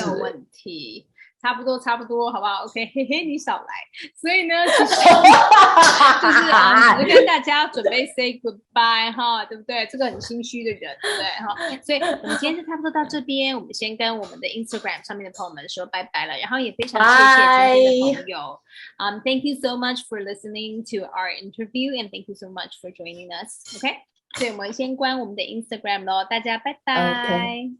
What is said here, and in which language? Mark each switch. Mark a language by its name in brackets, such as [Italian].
[Chinese] 没有问题，差不多，好不好 ？OK， 嘿嘿，你少来。所以呢，其实就是我跟大家准备 [English] say goodbye [Chinese] 哈，对不对？这个很心虚的人，对不对？哈，所以我们今天就差不多到这边，我们先跟我们的 Instagram 上面的朋友们说拜拜了，然后也非常谢谢今天的朋友。 [English] Thank you so much for listening to our interview and thank you so much for joining us. [Chinese] OK。所以我们先关我们的 Instagram 咯，大家拜拜。